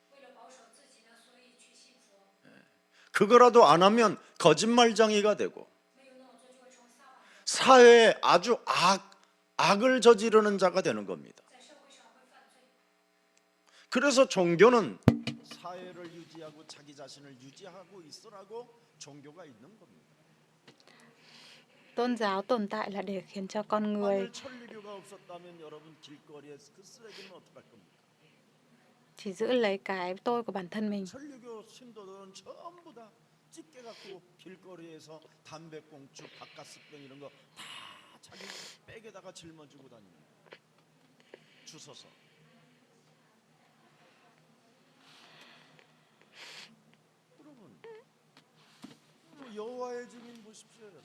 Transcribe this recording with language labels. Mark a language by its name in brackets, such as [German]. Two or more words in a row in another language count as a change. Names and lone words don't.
[Korean] 그거라도 안 하면 거짓말쟁이가 되고 사회에 아주 악을 저지르는 자가 되는 겁니다. 그래서 종교는 사회를 유지하고 자기 자신을 유지하고 있으라고 종교가 있는 겁니다. [Vietnamese] Tôn giáo tồn tại là để khiến cho con người [Korean] 만일 천리교가 없었다면 여러분 길거리에서 그 쓰레기는 어떡할 겁니까? [Vietnamese] chỉ giữ lấy cái tôi của bản thân mình. [Korean] 천리교 신도들은 전부 다 찢게 갖고 길거리에서 담배꽁초, 바카스병 이런 거 다 자기 백에다가 짊어지고 다닙니다. 주워서. 여러분, 여호와의 증인 보십시오, 여러분.